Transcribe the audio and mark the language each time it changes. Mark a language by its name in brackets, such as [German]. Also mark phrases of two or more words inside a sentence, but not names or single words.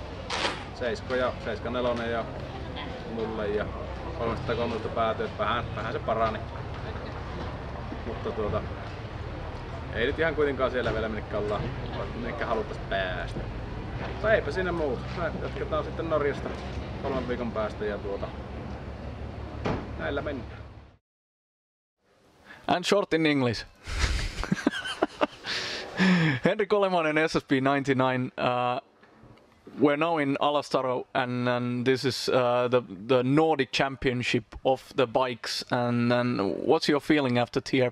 [Finnish] 7-4 ja mulle ja 303 päätyi, että vähän se parani. Mutta ei nyt ihan kuitenkaan siellä vielä minnekä haluttaisiin päästä. Mutta eipä siinä muuta. Jatketaan sitten Norjasta 3 viikon päästä ja näillä mennään. [English] And short in English. Henrik Olemainen, SSP 99. We're now in Alastaro, and this is the Nordic Championship of the bikes. And what's your feeling after Tierp?